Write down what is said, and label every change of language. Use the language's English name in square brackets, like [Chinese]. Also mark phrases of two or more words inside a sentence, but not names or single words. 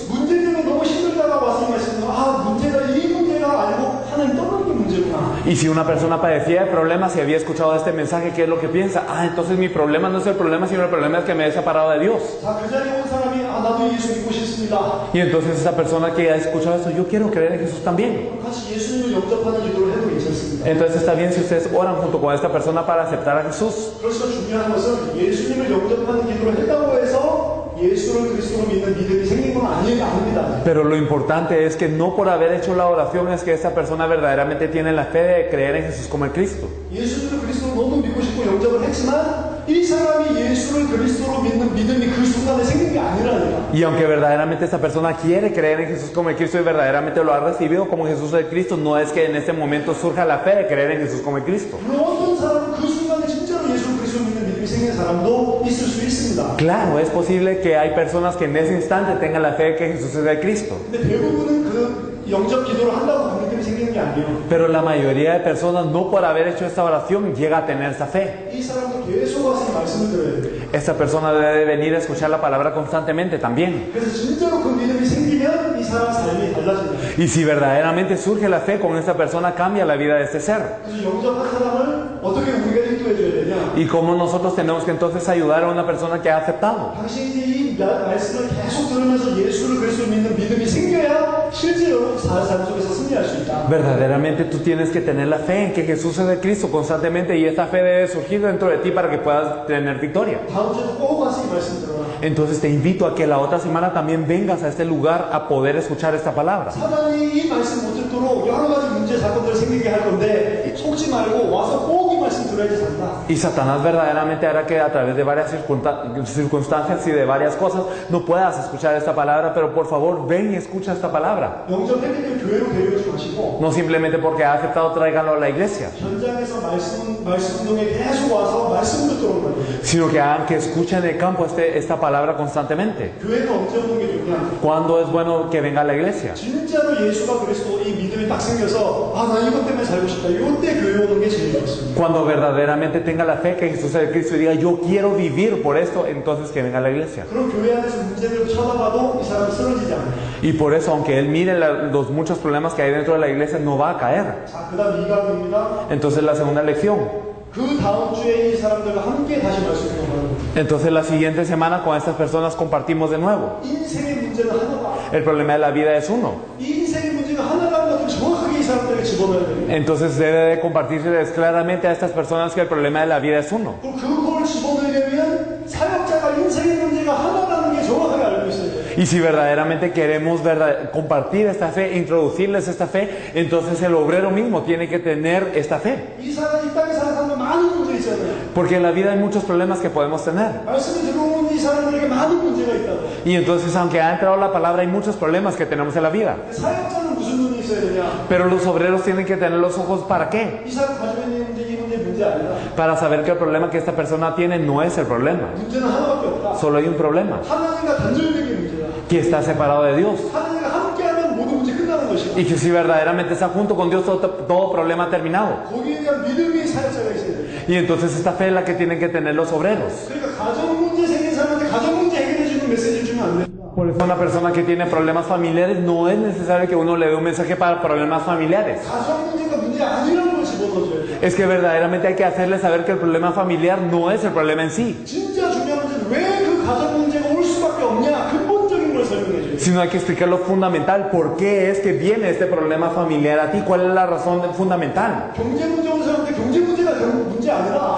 [Korean] 문제 때문에 너무 힘들다가 와서 이 말씀을 아, 문제가 이 문제가 알고 하나님 떠나는 게 문제구나. [Spanish] Y si una persona padecía de problemas y había escuchado este mensaje, ¿qué es lo que piensa? Ah, entonces mi problema no es el problema, sino el problema es que me he separado de Dios. [Korean] 자, 그 자리에 온 사람이 아, 나도 예수 믿고 싶습니다. [Spanish] Y entonces esa persona que ha escuchado esto, yo quiero creer en Jesús también. [Korean] 같이 예수님을 영접하는 기도를 해도 괜찮습니다. [Spanish] Entonces está bien si ustedes oran junto con esta persona para aceptar a Jesús. [Korean] 그래서 중요한 것은 예수님을 영접하는 기도를 했다고 해서 예수를 그리스도로 믿는 믿음이 생긴 건 아닙니다. [Spanish] Pero lo importante es que no por haber hecho la oración es que esta persona verdaderamente tiene la fe de creer en Jesús como el Cristo. [Korean] 예수를 그리스도로 너무 믿고 싶고 영접을 했지만 이 사람이 예수를 그리스도로 믿는 믿음이 그 순간에 생긴 게 아니라니까. [Spanish] Y aunque verdaderamente esta persona quiere creer en Jesús como el Cristo y verdaderamente lo ha recibido como Jesús el Cristo, no es que en este momento surja la fe de creer en Jesús como el Cristo. [Korean] 물론 어떤 사람은 그 순간에 진짜로 예수를 그리스도로 믿는 믿음이 생긴 사람도 있을 수 있습니다. [Spanish] Claro, es posible que hay personas que en ese instante tengan la fe de que Jesús es el Cristo. [Korean] 근데 대부분은 그 영접 기도를 한다고 그 믿음이 생기는 게 아니에요. [Spanish] Pero la mayoría de personas no por haber hecho esta oración llega a tener esta fe. [Korean] 이 사람도 계속 와서 이 말씀을 들어야 돼요. [Spanish] Esta persona debe venir a escuchar la palabra constantemente también. [Korean] 그래서 진짜로 그 믿음이 생기면 이 사람 삶이 달라집니다. [Spanish] Y si verdaderamente surge la fe con esta persona, cambia la vida de este ser. [Korean] 그래서 영접한 사람을 어떻게 우리가 인도해 줘야 되냐? [Spanish] Y cómo nosotros tenemos que entonces ayudar a una persona que ha aceptado. [Korean] 당신이 이제 이 말씀을 계속 들으면서 예수를 그리스도로 믿는 믿음이 생겨야 실제로 삶 속에서 승리할 수 있다. [Spanish] Verdaderamente tú tienes que tener la fe en que Jesús es el Cristo constantemente y esta fe debe surgir dentro de ti para que puedas tener victoria. [Korean] 다음 주에도 꼭 와서 이 말씀 들어라. [Spanish] Entonces te invito a que la otra semana también vengas a este lugar a poder escuchar esta palabra. [Korean] 사단이 이 말씀 못 듣도록 여러 가지 문제 사건들을 생기게 할 건데 속지 말고 와서 꼭 이 말씀 들어야지 산다. [Spanish] Y Satanás verdaderamente hará que a través de varias circunstancias y de varias cosas no puedas escuchar esta palabra, pero por favor ven y escucha esta palabra. [Korean] 영접했는데 교회로 데려오지 마시고 [Spanish] No simplemente porque ha aceptado tráiganlo a la iglesia, [Korean] 현장에서 말씀 운동에 계속 와서 말씀 듣도록 말이에요. [Spanish] sino que hagan que escuchen en el campo esta palabra constantemente. [Korean] 교회는 언제 오는 게 좋냐? [Spanish] ¿Cuándo es bueno que venga a la iglesia? [Korean] 진짜로 예수가 그리스도 이 믿음이 딱 생겨서 나 이것 때문에 살고 싶다. 이때 교회 오는 게 제일 좋습니다. [Spanish] Cuando verdaderamente tenga la fe que Jesús es el Cristo y diga yo quiero vivir por esto, entonces que venga a la iglesia. [Korean] 그럼 교회 안에서 문제를 쳐다봐도 이 사람은 쓰러지지 않아요. [Spanish] Y por eso, aunque él mire los muchos problemas que hay dentro de la iglesia, no va a caer. [Korean] 자, 그다음 2강입니다. [Spanish] Entonces la segunda lección. [Korean] 그 다음 주에 이 사람들과 함께 다시 말씀 공부하는 거예요. [Spanish] Entonces la siguiente semana con estas personas compartimos de nuevo. [Korean] 인생의 문제는 하나다. [Spanish] El problema de la vida es uno. [Korean] 이 인생의 문제가 하나라는 것을 정확하게 이 사람들에게 집어넣어야 됩니다. [Spanish] Entonces debe de compartirles claramente a estas personas que el problema de la vida es uno. [Korean] 그럼 그걸 집어넣으려면 사역자가 인생의 문제가 하나라는 게 정확하게 알고 있어야 돼요. [Spanish] Y si verdaderamente queremos compartir esta fe, introducirles esta fe, entonces el obrero mismo tiene que tener esta fe. [Korean] 이 땅에 사는 사람은 많은 문제 있잖아요. [Spanish] Porque en la vida hay muchos problemas que podemos tener. [Korean] 말씀이 들어오는 이 사람들에게 많은 문제가 있다고. [Spanish] Y entonces, aunque ha entrado la palabra, hay muchos problemas que tenemos en la vida. [Korean] 사역자는 무슨 눈이 있어야 되냐? [Spanish] Pero los obreros tienen que tener los ojos ¿para qué? [Korean] 이 사람 가지고 있는 문제, 이 문제 아니다. [Spanish] Para saber que el problema que esta persona tiene no es el problema. [Korean] 문제는 하나밖에 없다. [Spanish] Solo hay un problema, [Korean] 하나님과 단절된 게 문제다. [Spanish] que está separado de Dios. [Korean] 하나님과 함께하면 모든 문제 끝나는 것이다. [Spanish] Y que si verdaderamente está junto con Dios, todo problema ha terminado. [Korean] 거기에 대한 믿음이 사역자가 있어야 돼. [Spanish] Y entonces esta fe es la que tienen que tener los obreros. [Korean] 그러니까 가정 문제 생긴 사람한테 가정 문제 해결해 주는 메시지를 주면 안 돼. [Spanish] Por eso una persona que tiene problemas familiares no es necesario que uno le dé un mensaje para problemas familiares. [Korean] 가정 문제가 문제 아니라는 걸 집어넣어줘야 돼. [Spanish] Es que verdaderamente hay que hacerle saber que el problema familiar no es el problema en sí, [Korean] 진짜 중요한 문제는 왜 그 가정 문제가 올 수밖에 없냐? 근본적인 걸 설명해 줘야 돼. [Spanish] sino hay que explicar lo fundamental. ¿Por qué es que viene este problema familiar a ti? ¿Cuál es la razón fundamental? [Korean] 경제 문제 온 사람한테 경제 문제가 결국 문제 아니라